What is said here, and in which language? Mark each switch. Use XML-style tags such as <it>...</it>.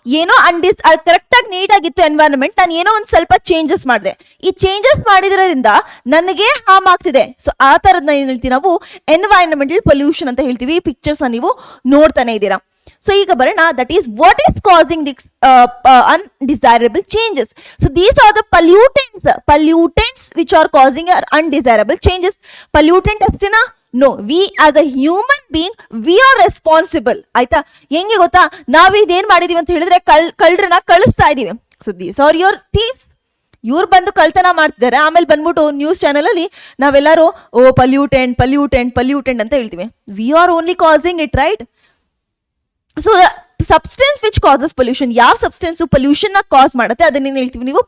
<kn>ಏನೋ ಕರೆಕ್ಟ್ ಆಗಿ ನೀಟ್ ಆಗಿತ್ತು ಎನ್ವೈರನ್ಮೆಂಟ್, ನಾನು ಏನೋ ಒಂದ್ ಸ್ವಲ್ಪ ಚೇಂಜಸ್ ಮಾಡಿದೆ. ಈ ಚೇಂಜಸ್ ಮಾಡಿದ್ರಿಂದ ನನಗೆ ಹಾರ್ಮ್ ಆಗ್ತಿದೆ. ಸೊ ಆ ತರದ್ನ ಏನ್ ಹೇಳ್ತೀವಿ ನಾವು? ಎನ್ವೈರನ್ಮೆಂಟಲ್ ಪೊಲ್ಯೂಷನ್ ಅಂತ ಹೇಳ್ತೀವಿ. ಈ ಪಿಕ್ಚರ್ಸ್ ನೀವು ನೋಡ್ತಾನೆ ಇದ್ದೀರಾ.</kn> <en>so</en> <kn>ಈಗ ಬರೋಣ,</kn> <en>That is what is causing the undesirable changes. So these are the pollutants which are causing undesirable changes.</en> <kn>Pollutant ಅಷ್ಟೇನಾ?</kn> <en>No, we as a human being we are responsible.</en> <kn>ಆಯ್ತಾ? ಹೆಂಗೆ ಗೊತ್ತಾ? ನಾವು ಇದೇನ್ ಮಾಡಿದೀವಿ ಅಂತ ಹೇಳಿದ್ರೆ ಕಳ್ಳರನ್ನ ಕಳಿಸ್ತಾ ಇದೀವಿ.</kn> <en>So these are your thieves.</en> <kn>ಇವ್ರು ಬಂದು ಕಳ್ತನ ಮಾಡ್ತಿದ್ದಾರೆ, ಆಮೇಲೆ ಬಂದ್ಬಿಟ್ಟು ನ್ಯೂಸ್ ಚಾನೆಲ್ ಅಲ್ಲಿ ನಾವೆಲ್ಲರೂ ಪಲ್ಯೂಟೆಂಟ್ ಅಂತ ಹೇಳ್ತೀವಿ.</kn> <en>We are only causing it, right? So substance which causes pollution,</en> <kn>ಯಾವ ಸಬ್ಸ್ಟೆನ್ಸ್ ಪೊಲ್ಯೂಷನ್ ನ ಕಾಸ್ ಮಾಡುತ್ತೆ ಅದನ್ನೇನು ಹೇಳ್ತೀವಿ ನೀವು?</kn>